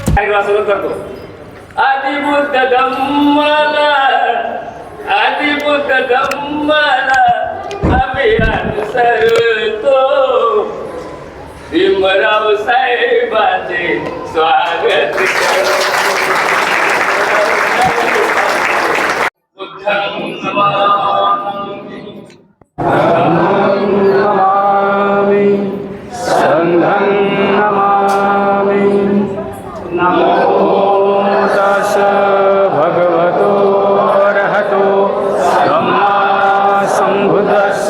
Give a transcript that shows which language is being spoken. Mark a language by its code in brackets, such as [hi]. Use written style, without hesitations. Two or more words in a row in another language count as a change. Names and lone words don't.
[mr] वाचन करतो. आदिबुद्ध धम्माला आम्ही अनुसरतो. भीमराव साहेबांचे स्वागत [pi] बुद्धं नमामि संघं नमामि. नमो तस् भगवतो अरहतो सम्मा सम्बुद्धस्स.